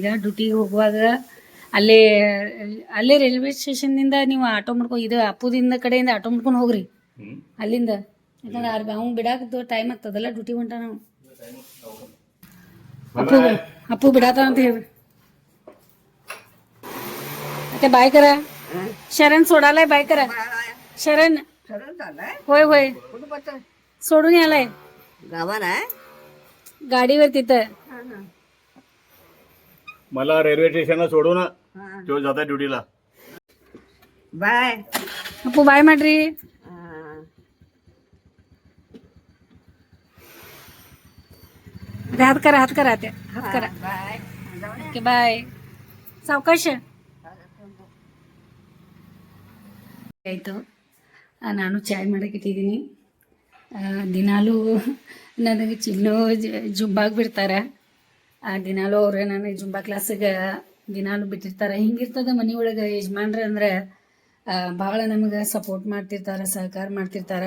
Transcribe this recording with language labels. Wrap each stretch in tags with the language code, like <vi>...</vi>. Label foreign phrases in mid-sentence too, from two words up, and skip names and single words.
<kn>ಡ್ಯೂಟಿಗೆ ಹೋಗುವಾಗ ಅಲ್ಲೇ ರೈಲ್ವೆ ಸ್ಟೇಷನ್ನಿಂದ ನೀವು ಆಟೋ ಮಾಡ್ಕೊಂಡು, ಇದು ಅಪ್ಪುದಿಂದ ಕಡೆಯಿಂದ ಆಟೋ ಮಾಡ್ಕೊಂಡು ಹೋಗ್ರಿ ಅಲ್ಲಿಂದ. ಯಾಕಂದ್ರೆ ಅವ್ನು ಬಿಡಾಕ ಟೈಮ್ ಆಗ್ತದಲ್ಲ, ಡ್ಯೂಟಿ ಹೊಂಟ. ನಾವು ಅಪ್ಪು ಬಿಡಾತ ಅಂತ ಹೇಳಿ.</kn> <mr>ಮತ್ತೆ बाय करा. शरण सोडालाय बाय करा. शरण होय होय सोडून यालाय गावाला गाडीवर तिथं. मला रेल्वे स्टेशनला सोडून तो जाता ड्युटीला. बाय</mr> <kn>अप्पू बाय ಮಾಡ್ರಿ.</kn> <mr>हात करा हात करा ते हात करा.</mr> <en>okay bye.</en> <mr>सावकाश ಆಯಿತು.</mr> <kn>ನಾನು ಚಾಯ್ ಮಾಡಕ್ಕೆ ಇಟ್ಟಿದ್ದೀನಿ. ದಿನಾಲೂ ನನಗೆ ಚಿನ್ನು ಜುಂಬಾಗೆ ಬಿಡ್ತಾರೆ. ದಿನಾಲೂ ಅವ್ರೆ ನನಗೆ ಜುಂಬಾ ಕ್ಲಾಸಿಗೆ ದಿನಾಲೂ ಬಿಟ್ಟಿರ್ತಾರೆ. ಹಿಂಗಿರ್ತದೆ ಮನೆ ಒಳಗೆ ಯಜಮಾನ್ರು ಅಂದ್ರೆ ಭಾಳ ನಮಗೆ ಸಪೋರ್ಟ್ ಮಾಡ್ತಿರ್ತಾರೆ, ಸಹಕಾರ ಮಾಡ್ತಿರ್ತಾರೆ.</kn>